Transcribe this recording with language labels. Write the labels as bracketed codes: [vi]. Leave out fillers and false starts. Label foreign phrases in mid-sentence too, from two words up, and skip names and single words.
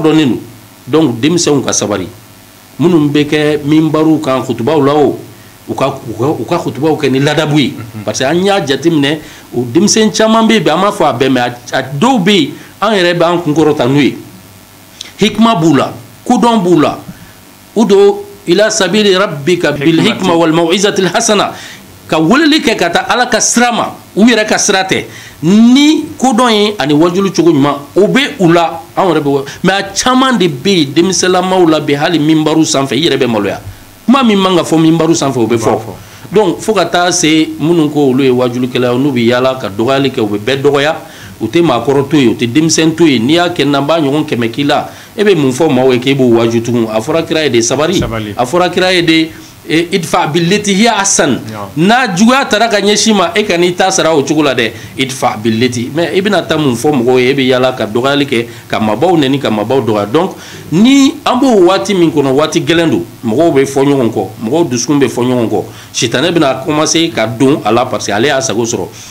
[bm] dɔnnen don donc denmisɛnw ka sabari minnu bɛ kɛ minbariw kan kutubaw la o u ka kutubaw kɛ ni ladabu ye [fr] parce que [bm] an y'a jateminɛ o denmisɛn caman bɛ yen bi an m'a fɔ a bɛɛ mais a dɔw bɛ yen an yɛrɛ b'an kunkɔrɔta n'u ye hikma b'u la kodɔn b'u la [ar] ادع إلى سبيل ربك بالحكمة والموعظة الحسنة [bm] ka weleli kɛ ka taa ala ka sira ma u yɛrɛ ka sira tɛ ni kodɔn ye ani wajulu cogo ɲuman o bɛ u la an yɛrɛ bɛ mais a caman de bɛ yen denmisɛnlamaw la bi hali minbariw sanfɛ i yɛrɛ bɛ maloya kuma min man ka fɔ minbariw sanfɛ o bɛ fɔ donc fo ka taa se minnu ko olu ye wajulukɛlaw n'u bɛ yaala ka dɔgɔyali kɛ u bɛ bɛɛ dɔgɔya u tɛ maakɔrɔ to yen u tɛ denmisɛn to yen n'i y'a kɛ n'an b'a ɲɔgɔn kɛmɛ k'i la e bɛ mun fɔ maaw ye k'e b'o waju tugun a fɔra kira ye de sabari a fɔra kira ye de [ar] ادفع بالتي هي أحسن [bm] n'a juguya taara ka ɲɛsin ma e ka n'i ta sara o cogo la dɛ [ar] ادفع بالتي [bm] mais i bɛna taa mun fɔ mɔgɔw ye e bɛ yaala ka dɔgɔyali kɛ ka maabaw nɛni ka maabaw dɔgɔya donc ni an b'o waati min kɔnɔ waati gɛlɛn don mɔgɔw bɛ fɔ ɲɔgɔn kɔ mɔgɔw dusukun bɛ fɔ ɲɔgɔn kɔ sitanɛ bɛna commencer ka don a la [fr] parce que [bm] ale y'a sago sɔrɔ